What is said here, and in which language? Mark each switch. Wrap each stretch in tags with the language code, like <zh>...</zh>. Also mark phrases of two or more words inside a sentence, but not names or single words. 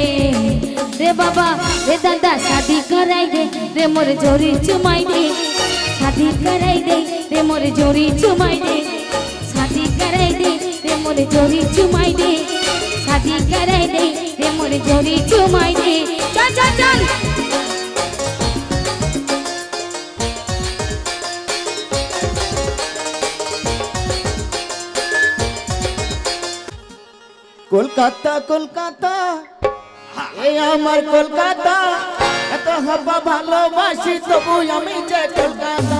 <hne>रे बाबा, रे दादा, शादी कराई दे रे मोर जोड़ी चुमाई दे, शादी कराई दे रे मोर जोड़ी चुमाई दे, शादी कराई दे रे मोर जोड़ी चुमाई दे, शादी कराई दे रे मोर जोड़ी चुमाई दे। चल चल चल।</hne> <bn>কলকাতা কলকাতা, এই আমার কলকাতা, এত হবা ভালোবাসি তবু আমি যে কলকাতা।</bn>